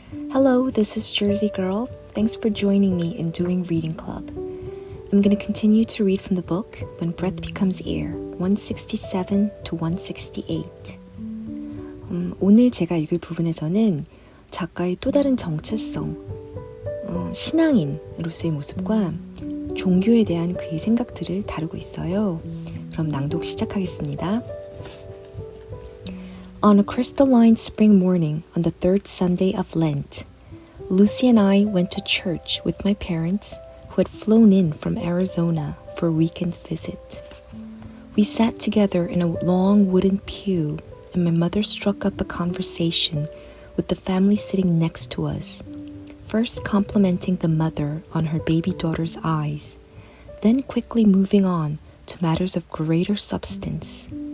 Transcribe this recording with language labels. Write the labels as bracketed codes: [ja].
[en] Hello, this is Jersey Girl. Thanks for joining me in Doing Reading Club. I'm going to continue to read from the book When Breath Becomes Air, 167 to 168. [ko] 오늘 제가 읽을 부분에서는 작가의 또 다른 정체성, 신앙인으로서의 모습과 종교에 대한 그의 생각들을 다루고 있어요. 그럼 낭독 시작하겠습니다. [en] On a crystalline spring morning on the third Sunday of Lent, Lucy and I went to church with my parents who had flown in from Arizona for a weekend visit. We sat together in a long wooden pew, and my mother struck up a conversation with the family sitting next to us, first complimenting the mother on her baby daughter's eyes, then quickly moving on to matters of greater substance.